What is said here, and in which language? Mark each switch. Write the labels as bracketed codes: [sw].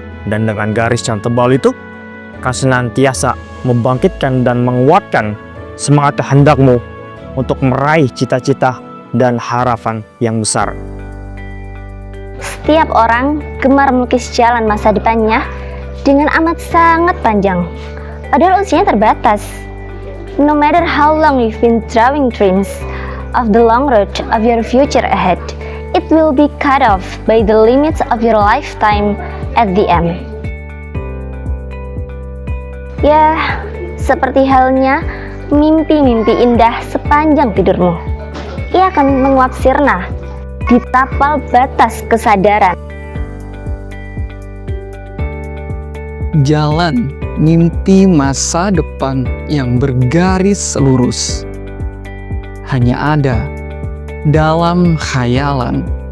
[id] Dan dengan garis yang tebal itu akan senantiasa membangkitkan dan menguatkan semangat kehendakmu untuk meraih cita-cita dan harapan yang besar. Setiap orang gemar melukis jalan masa depannya dengan amat sangat panjang, padahal usianya terbatas. [en] No matter how long you've been drawing dreams of the long road of your future ahead, it will be cut off by the limits of your lifetime at the end. [id] Ya, seperti halnya mimpi-mimpi indah sepanjang tidurmu. Ia akan menguap sirna di tapal batas kesadaran. Jalan mimpi masa depan yang bergaris lurus hanya ada dalam khayalan.